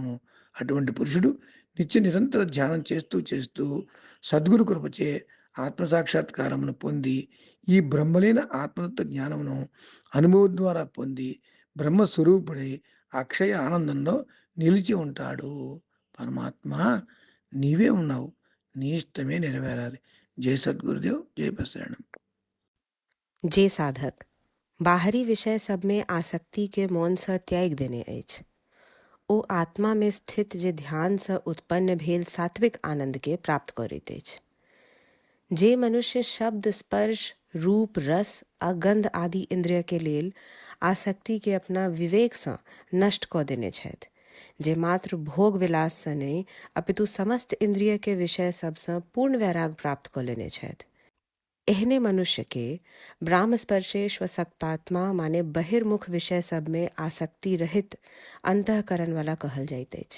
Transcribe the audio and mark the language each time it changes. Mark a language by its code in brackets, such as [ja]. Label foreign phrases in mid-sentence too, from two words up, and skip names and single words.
[te] అటువంటి పురుషుడు నిత్య నిరంతర ధ్యానం చేస్తూ చేస్తూ సద్గురు కృపచే ఆత్మసాక్షాత్కారమును పొంది ఈ బ్రహ్మలైన ఆత్మతత్వ జ్ఞానమును అనుభవం ద్వారా పొంది బ్రహ్మస్వరూపుడై అక్షయ ఆనందంలో నిలిచి ఉంటాడు. పరమాత్మ నీవే ఉన్నావు, నీ ఇష్టమే నెరవేరాలి. [sa] जय सद्गुरुदेव, जय बसरणम। [mai] जे साधक बाहरी विषय सब में आसक्ति के मौन सँ त्याग देने अछि, ओ आत्मा में स्थित जे ध्यान सँ उत्पन्न भेल सात्विक आनंद के प्राप्त करैत अछि। जे मनुष्य शब्द, स्पर्श, रूप, रस आ गंध आदि इंद्रिय के लेल आसक्ति के अपना विवेक सँ नष्ट कऽ देने छथि, जे मात्र भोग विलास सँ नहि अपितु समस्त इंद्रिय के विषय सब सँ पूर्ण वैराग प्राप्त कऽ लेने छथि, एहने मनुष्य के [sa] ब्राह्म स्पर्शेश व सक्तात्मा [mai] माने बहिर्मुख विषय सब में आसक्ति रहित अंतःकरण वाला कहल जाइत अछि।